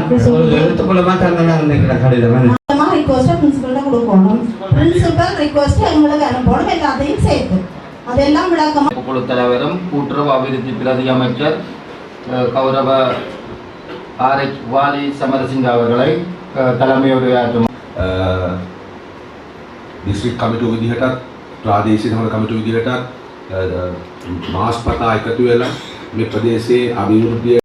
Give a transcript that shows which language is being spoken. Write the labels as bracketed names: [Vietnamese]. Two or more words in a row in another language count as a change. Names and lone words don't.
[Tamil] எழுத்துக்குள்ளமா தரணும் நினைக்கிறேன். கடிதமா ரிக்வெஸ்ட் பிரின்சிபல்ட்ட கொடுக்கணும். [English] principal request [Tamil] எங்களுக்கு அனுப்பணும். எல்லாத்தையும் சேர்த்து அதெல்லாம் விளக்கமா குழு தலைவரும் கூட்டுறவு அபிவிருத்தி பிரதி அமைச்சர் கௌரவ ஆர்.எச். வாலி சமரசிங்க அவர்களை தலைமையுரையாற்றும் [Sinhala] දිස්ත්‍රික් කමිටුව විදිහටත් ප්‍රාදේශීය සමග කමිටුව විදිහටත් මාස්පතා එකතු වෙලා මේ ප්‍රදේශයේ අභිවෘද්ධිය